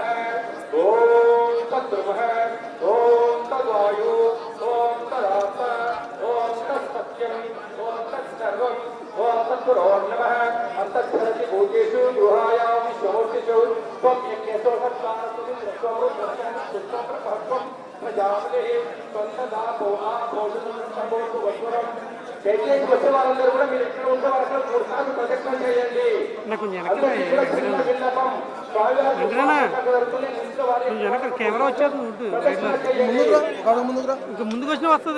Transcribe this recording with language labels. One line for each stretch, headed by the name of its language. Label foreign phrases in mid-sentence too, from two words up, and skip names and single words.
Sanskrit: ॐ तद्ब्रह्म ॐ तद्वायु ॐ तदात्म ॐ तत्सत्यम् ॐ तत्सर्वम् ॐ तत्पुरो नमः। अन्तःस्फुरति भूतेषु गृहायां विश्वमूर्तिषु त्वं यज्ञेषु सत्कारस्तुतिं
Telugu: దయచేసి వచ్చే వాళ్ళందరూ కూడా మీరు ఎక్కడ ఉంటే వాళ్ళకి 3 సార్లు ప్రదక్షిణ చేయండి. కెమెరా వచ్చేది ఇంకా ముందుకు వచ్చినా వస్తుంది.